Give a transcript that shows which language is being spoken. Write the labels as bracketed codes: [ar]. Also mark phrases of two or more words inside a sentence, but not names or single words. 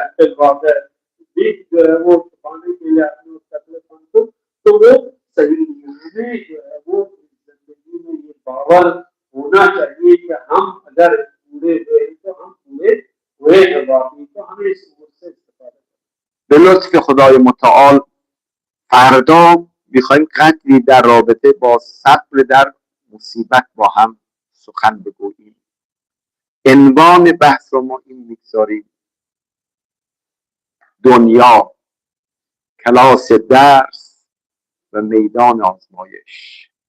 [hi] फिर वाक़ई विग जो है वो छुपाने के लिए अपने उस टकलेपन को, तो वो सही नहीं है। जो है वो जिंदगी में ये बावर होना चाहिए कि हम अगर पूरे हुए तो हम पूरे हुए हैं वाकई, तो हमें इस उम्र से इस्तेफादा [fa] به لطف خدای متعال فردا میخوایم قدری در رابطه با صبر در مصیبت با هم سخن بگوییم. عنوان بحث رو ما این میگذاریم: دنیا، کلاس درس و میدان آزمایش.